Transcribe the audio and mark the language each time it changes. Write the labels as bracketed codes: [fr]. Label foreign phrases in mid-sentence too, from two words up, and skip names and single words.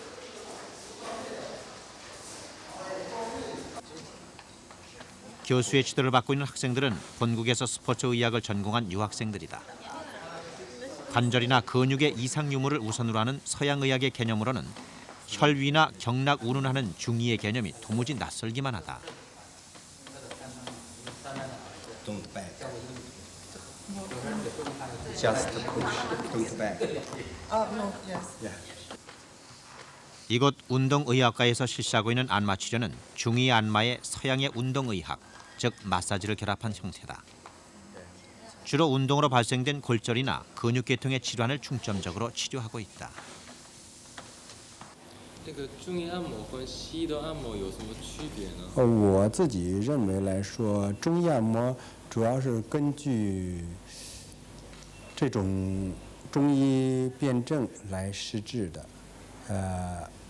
[ko] 교수의 지도를 받고 있는 학생들은 본국에서 스포츠 의학을 전공한 유학생들이다. 관절이나 근육의 이상 유무를 우선으로 하는 서양 의학의 개념으로는 혈위나 경락 운운하는 중의의 개념이 도무지 낯설기만 하다. [en] Don't back. Just push. Don't back. No, yes. Yeah. [ko] 이곳 운동의학과에서 실시하고 있는 안마 치료는 중의 안마의 서양의 운동의학, 즉 마사지를 결합한 형태다. 주로 운동으로 발생된 골절이나 근육계통의 질환을 중점적으로 치료하고 있다. [zh] 这个中医按摩跟西医的按摩有什么区别呢？我自己认为来说，中医按摩主要是根据这种中医辨证来施治的。